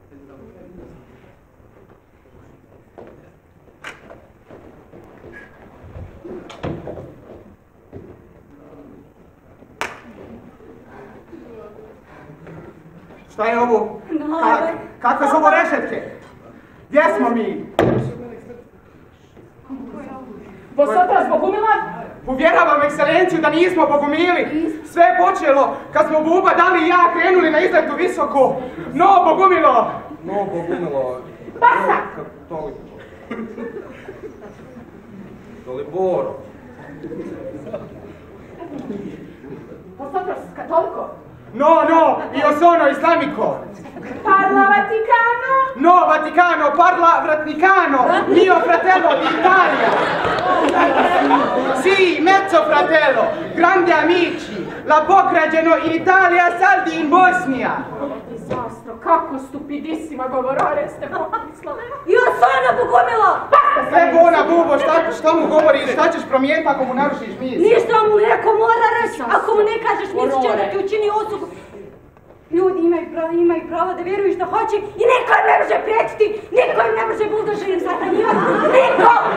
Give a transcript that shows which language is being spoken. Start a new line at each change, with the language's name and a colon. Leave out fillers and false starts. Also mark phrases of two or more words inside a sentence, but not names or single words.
Bosnian: Šta je ovo? Kakve su ovo rešetke? Gdje smo mi?
Spanish: Vosotras pogumila?
Bosnian: Uvjeravam ekscelenciju da nismo pogumili. Sve je počelo kad smo Buba, Dali i ja krenuli na izletu visoko. No, Bogumilo! Basa! Daliboro.
Spanish: Vosotras katoliko?
Italian: No, io sono islamico. Parla Vaticano? No, Vaticano, parla Vaticano, mio fratello d'Italia. Sì, mezzo fratello, grandi amici, la pokrađeno in Italia, saldi in Bosnija. Disastro,
Bosnian: kako stupidissima govorare ste pomislili.
Italian: Io sono Bogumilo!
Bosnian: Sve bona, Bubo, šta mu govoriš, šta ćeš promijeniti ako mu narušiš mis? Ništa mu rekao, mora reći, ako mu ne kažeš mis će da ti učini osudu. Ljudi imaju pravo da vjeruju što hoće i niko im ne može priječiti, niko im ne može buldožerim sahranjivati, niko!